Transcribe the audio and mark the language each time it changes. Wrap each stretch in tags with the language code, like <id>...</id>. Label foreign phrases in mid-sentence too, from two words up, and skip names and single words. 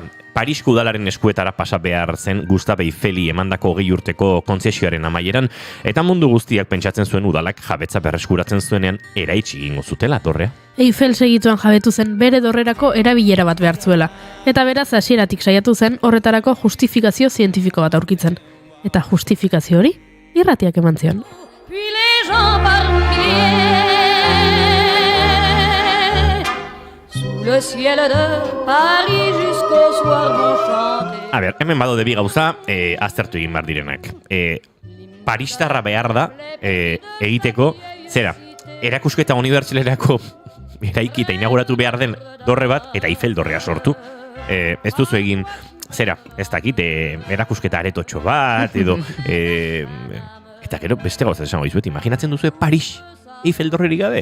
<eu>Parisko udalaren eskuetara pasa behar zen Gustave Eiffeli emandako 20 urteko kontzesioaren amaieran, eta mundu guztiak pentsatzen zuen udalak jabetza berreskuratzen zuenean eraitsi egingo zutela dorrea. Eiffel segituan jabetu zen bere dorrerako erabilera bat behar zuela, eta beraz hasieratik saiatu zen horretarako justifikazio zientifiko bat aurkitzen. Eta justifikazio hori irratiak eman zion.</eu> <fr>Le ciel de Paris jusqu'au soir enchanté.</fr> <eu>A ber, hemen bado debi gauza, aztertu egin behar direnak. Paristarra behar da, egiteko, zera, erakusketa unibertsilerako eraiki eta inauguratu behar den dorre bat, eta Eiffel dorrea sortu. Ez duzu egin, zera, ez dakit, erakusketa aretotxo bat, edo, eta gero beste gauza esango dizuet, imaginatzen duzu Paris Eiffel dorrerik gabe?</eu>